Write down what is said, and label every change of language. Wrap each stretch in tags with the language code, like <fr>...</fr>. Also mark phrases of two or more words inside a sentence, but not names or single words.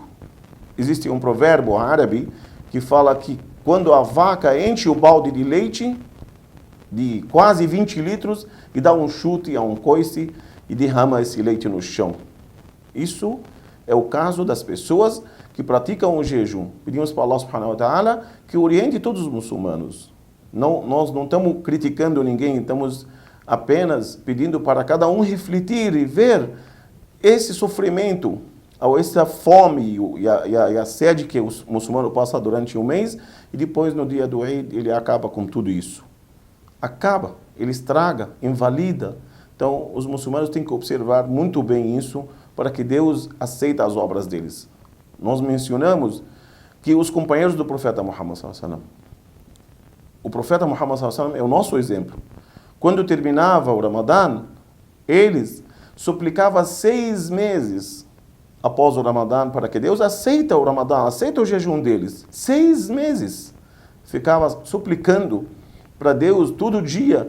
<pt>Existe um provérbio árabe que fala que quando a vaca enche o balde de leite, de quase 20 litros, e dá um chute a um coice e derrama esse leite no chão. Isso é o caso das pessoas que praticam o jejum. Pedimos para Allah</pt> <ar>سبحانه وتعالى</ar> <pt>que oriente todos os muçulmanos. Nós não estamos criticando ninguém, estamos apenas pedindo para cada um refletir e ver esse sofrimento, ou essa fome e a sede que o muçulmano passa durante um mês, e depois no dia do Eid ele acaba com tudo isso. Acaba, ele estraga, invalida. Então os muçulmanos têm que observar muito bem isso para que Deus aceite as obras deles. Nós mencionamos que os companheiros do profeta Muhammad</pt> <ar>صلى الله عليه وسلم,</ar> <pt>o profeta Muhammad</pt> <ar>صلى الله عليه وسلم</ar> <pt>é o nosso exemplo. Quando terminava o Ramadã, eles suplicavam 6 meses após o Ramadã para que Deus aceite o Ramadã, aceite o jejum deles. 6 meses. Ficava suplicando para Deus todo dia.</pt>